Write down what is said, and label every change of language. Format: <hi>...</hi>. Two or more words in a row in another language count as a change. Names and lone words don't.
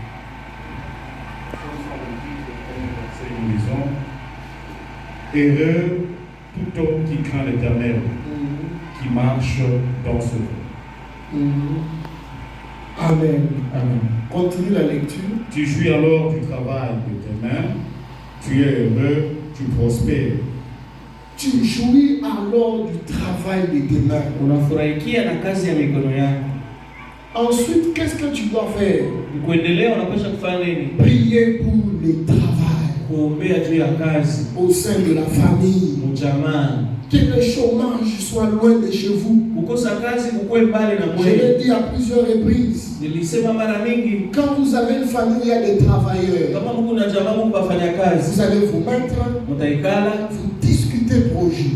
<fr>Nous lisons, heureux tout homme qui craint l'Éternel, qui marche dans ce voie. Amen. Amen. Continue la lecture. Tu jouis alors du travail de tes mains, tu es heureux, tu prospères. Tu jouis alors du travail de tes mains.</fr> <sw>Unafurahikia na kazi ya mikono yako.</sw> <fr>Ensuite, qu'est-ce que tu dois faire?</fr> <sw>Kuendelea unapaswa kufanya nini?</sw> <fr>Prier pour le travail. au sein de la famille. Que le chômage soit loin de chez vous. Je l'ai dit à plusieurs reprises. Quand vous avez une famille, il y a des travailleurs. Vous allez vous mettre, vous discuter projet.</fr>